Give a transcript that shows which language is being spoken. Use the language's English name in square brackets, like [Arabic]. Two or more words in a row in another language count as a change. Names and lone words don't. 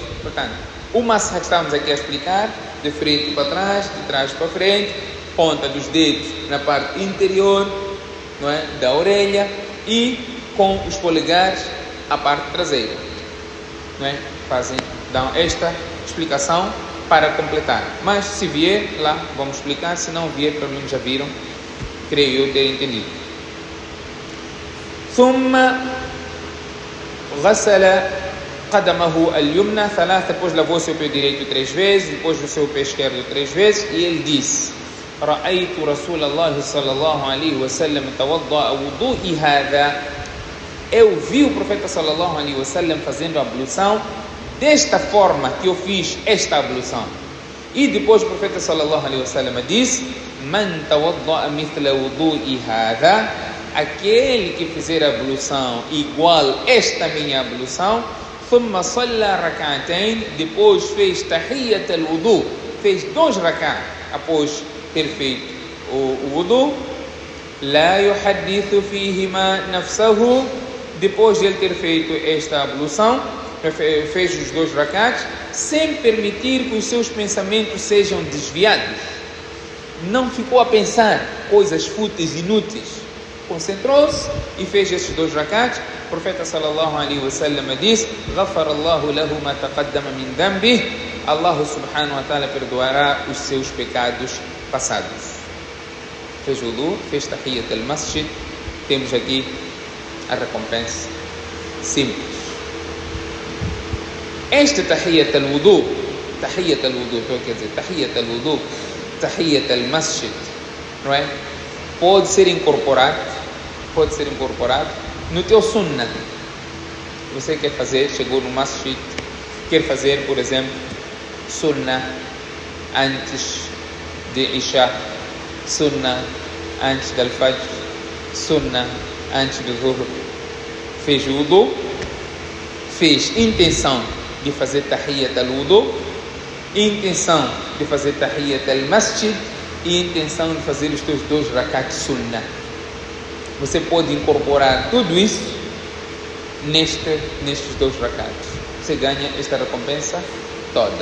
[Portuguese] Portanto, o masah que estamos aqui a explicar de frente para trás, de trás para frente, ponta dos dedos na parte interior, não é, da orelha, e com os polegares a parte traseira, não é? Dão esta explicação para completar. Mas se vier lá, vamos explicar. Se não vier, pelo menos já viram, creio eu ter entendido. [Arabic] ثم غسل قدمه اليمنى ثلاث, [Portuguese] depois lavou seu pé direito 3 vezes, depois o seu pé esquerdo 3 vezes, e ele disse: [Arabic] رأيت رسول الله صلى الله عليه وسلم توضأ وضوئي هذا. [Portuguese] Eu vi o profeta [Arabic] صلى الله عليه وسلم [Portuguese] fazendo a ablução desta forma que eu fiz esta ablução. E depois o profeta [Arabic] صلى الله عليه وسلم [Portuguese] disse: [Arabic] من توضأ مثل وضوئي هذا, [Portuguese] aquele que fizer a ablução igual esta minha ablução, [Arabic] ثم صلى ركعتين, [Portuguese] depois fez [Arabic] تحية الوضوء, [Portuguese] fez 2 rak'at após ter feito o wudu, [Arabic] لا يحدث فيهما نفسه, [Portuguese] depois de ele ter feito esta ablução, fez os 2 rak'ats, sem permitir que os seus pensamentos sejam desviados. Não ficou a pensar coisas fúteis, inúteis. Concentrou-se e fez estes 2 rak'ats. O profeta [Arabic] صلى الله عليه وسلم [Portuguese] disse: [Arabic] غفر الله له ما تقدم من ذنبه. [Portuguese] Allah [Arabic] سبحانه وتعالى [Portuguese] perdoará os seus pecados passados. Fez wudu, fez [Arabic] تحية المسجد. [Portuguese] Temos aqui a recompensa simples. Este [Arabic] تحية الوضوء, [Portuguese] estou a dizer, [Arabic] تحية الوضوء, تحية المسجد, [Portuguese] não é? Pode ser incorporado no teu sunnah. Você quer fazer, chegou no masjid, quer fazer, por exemplo, sunnah antes de Isha, sunnah antes do Fajr, sunnah antes do Zuhr. Fez wudu, fez intenção de fazer [Arabic] تحية الوضوء, [Portuguese] intenção de fazer [Arabic] تحية المسجد [Portuguese] e intenção de fazer os teus 2 rak'at sunnah. Você pode incorporar tudo isso nestes 2 rak'ats. Você ganha esta recompensa toda.